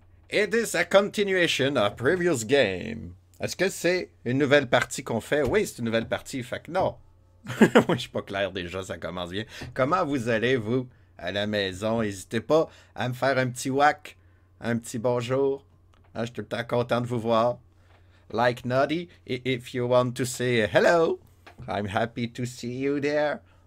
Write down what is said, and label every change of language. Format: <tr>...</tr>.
<en>It is a continuation of previous game.</en> <fr>Est-ce que c'est une nouvelle partie qu'on fait? Oui, c'est une nouvelle partie. Fait que non. Moi, je suis pas clair déjà, ça commence bien. Comment vous allez, vous, à la maison? N'hésitez pas à me faire un petit whack, un petit bonjour. Hein, je suis tout le temps content de vous voir.</fr> <en>Like Noddy, if you want to say hello, I'm happy to see you there.</en>